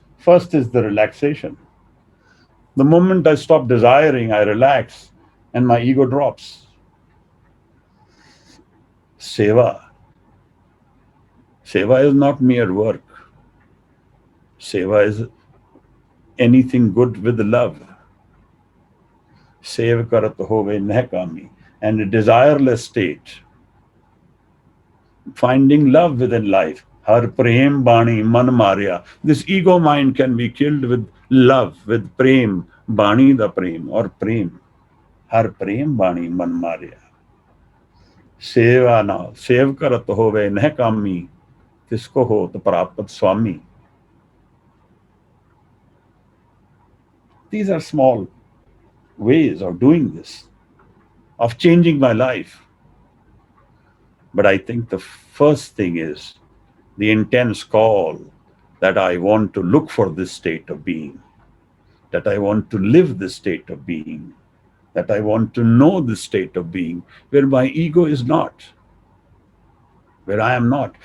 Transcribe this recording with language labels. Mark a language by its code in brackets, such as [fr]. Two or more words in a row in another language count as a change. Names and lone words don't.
[en] First is the relaxation. The moment I stop desiring, I relax and my ego drops. Seva. Seva is not mere work. Seva is anything good with love. [pa] ਸੇਵ ਕਰਤ ਹੋਵੇ ਨਿਹਕਾਮੀ. [en] And a desireless state. Finding love within life. [pa] ਹਰਿ ਪ੍ਰੇਮ ਬਾਣੀ ਮਨ ਮਾਰਿਆ. [en] This ego mind can be killed with love with prem, [pa] ਬਾਣੀ ਦਾ ਪ੍ਰੇਮ [en] or prem. [pa] ਹਰਿ ਪ੍ਰੇਮ ਬਾਣੀ ਮਨ ਮਾਰਿਆ। ਸੇਵਾ ਨਾ, ਸੇਵ ਕਰਤ ਹੋਵੇ ਨਿਹ ਕਾਮੀ, ਕਿਸਕੋ ਹੋ ਤੋ ਪ੍ਰਾਪਤ ਸੁਆਮੀ. [en] These are small ways of doing this, of changing my life. But I think the first thing is the intense call that I want to look for this state of being, that I want to live this state of being, that I want to know this state of being where my ego is not, where I am not.